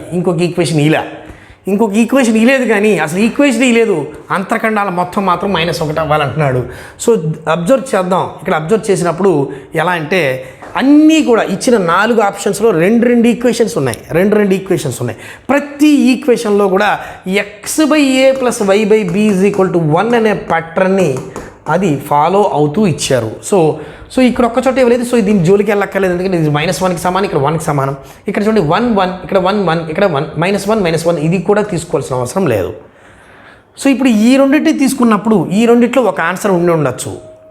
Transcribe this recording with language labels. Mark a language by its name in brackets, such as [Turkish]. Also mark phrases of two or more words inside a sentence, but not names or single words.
[Telugu] ఇంకొక ఈక్వేషన్ ఇలేదు కానీ అసలు ఈక్వేషన్ లేదు. అంతర్ఖండాల మొత్తం మాత్రం -1 అవ్వాలంటున్నాడు. సో అబ్జర్వ్ చేద్దాం. ఇక్కడ అబ్జర్వ్ చేసినప్పుడు ఎలా అంటే అన్నీ కూడా ఇచ్చిన 4 ఆప్షన్స్లో రెండు ఈక్వేషన్స్ ఉన్నాయి. ప్రతి ఈక్వేషన్లో కూడా x/a + y/b = 1 అనే ప్యాటర్న్ని అది ఫాలో అవుతూ ఇచ్చారు. సో ఇక్కడ ఒక్క చోట ఇవ్వలేదు. సో దీని జోలికి వెళ్ళక్కర్లేదు, ఎందుకంటే ఇది -1కి సమానం, ఇక్కడ 1కి సమానం. ఇక్కడ చూడండి 1 1 ఇక్కడ 1 1 ఇక్కడ 1 -1 ఇది కూడా తీసుకోవాల్సిన అవసరం లేదు. సో ఇప్పుడు ఈ రెండింటిని తీసుకున్నప్పుడు ఈ రెండిట్లో ఒక ఆన్సర్ ఉండొచ్చు.